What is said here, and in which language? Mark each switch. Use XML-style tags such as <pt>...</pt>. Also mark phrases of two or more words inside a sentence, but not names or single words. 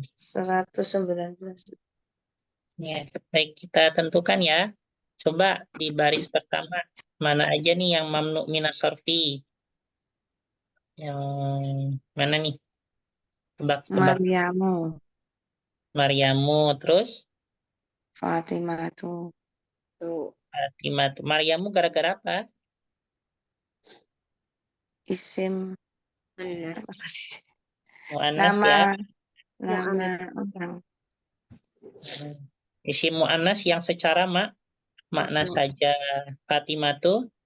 <id>119. ya, baik kita tentukan ya. Coba di baris pertama mana aja nih yang</id> <ar>ممنوع من الصرف?</ar> <id>Yang mana nih? Tebak-tebak. Maryamu, Maryamu, terus Fatimah tuh, Tuh. Fatimah. Maryamu gara-gara apa? isim Mana? apa tadi? Mu'annas Nama ya. nama orang. Hmm.</id> <ar>اسم مؤنث</ar> <id>yang secara makna saja. Fatimah tuh</id>